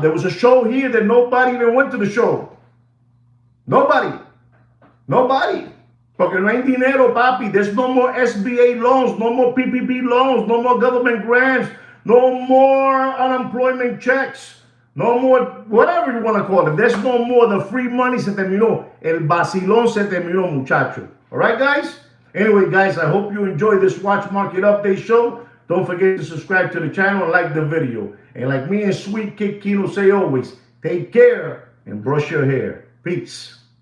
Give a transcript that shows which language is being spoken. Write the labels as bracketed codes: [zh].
[en] There was a show here that nobody even went to the show. Nobody. [es] Porque no hay dinero, papi. [en] There's no more SBA loans, no more PPP loans, no more government grants, no more unemployment checks, no more whatever you want to call it. There's no more. The free money [es] se terminó. El vacilón se terminó, muchacho. [en] All right, guys? Anyway, guys, I hope you enjoy this Watch Market Update show. Don't forget to subscribe to the channel and like the video. And like me and Sweet Kid Kino say always, take care and brush your hair. Peace.